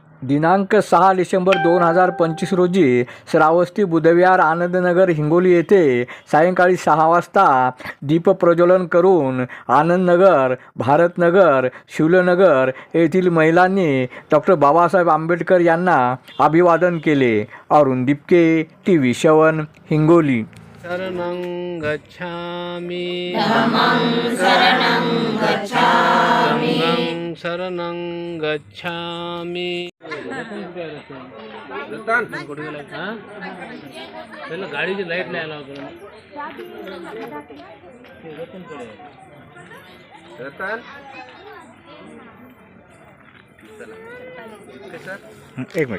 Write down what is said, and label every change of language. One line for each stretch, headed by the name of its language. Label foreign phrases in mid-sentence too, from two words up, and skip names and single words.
Marathi: दिनांक 6 डिसेंबर 2025 रोजी श्रावस्ती बुधविहार आनंदनगर हिंगोली येथे सायंकाळी 6 वाजता दीपप्रज्वलन करून आनंदनगर, भारतनगर, शिवलनगर येथील महिलांनी डॉक्टर बाबासाहेब आंबेडकर यांना अभिवादन केले. अरुण दिपके, TV7 हिंगोली.
Pali: शरणं गच्छामि धम्मं शरणं गच्छामि संघं शरणं गच्छामि.
Marathi: रतन कुठे गेला? हां पहिलं गाडीची लाईट नाही आला होता. रतन कुठे आहे? रतन एक मिनिट.